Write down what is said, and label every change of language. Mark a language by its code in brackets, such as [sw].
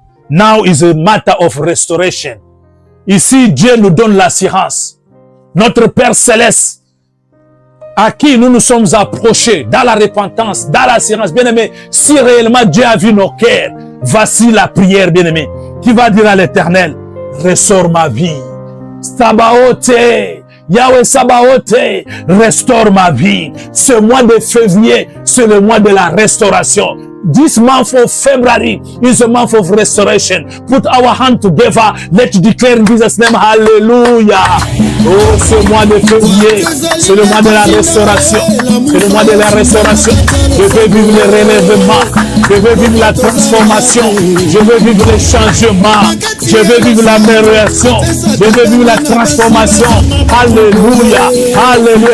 [en] Now is a matter of restoration. [fr] Ici, Dieu nous donne l'assurance. Notre Père Céleste, à qui nous nous sommes approchés dans la repentance, dans l'assurance, bien-aimé, si réellement Dieu a vu nos cœurs, voici la prière, bien-aimé, qui va dire à l'Éternel, restaure ma vie. Sabaoth, Yahweh Sabaoth, restaure ma vie. Ce mois de février, c'est le mois de la restauration. [en] This month of February is a month of restoration. Put our hand together. Let's declare in Jesus' name, hallelujah. [fr] Oh, ce mois de février, c'est le mois de la restauration. C'est le mois de la restauration. Je veux vivre le relèvement. Je veux vivre la transformation. Je veux vivre le changement. Je veux vivre l'amélioration. Je veux vivre la transformation. Alléluia. Alléluia.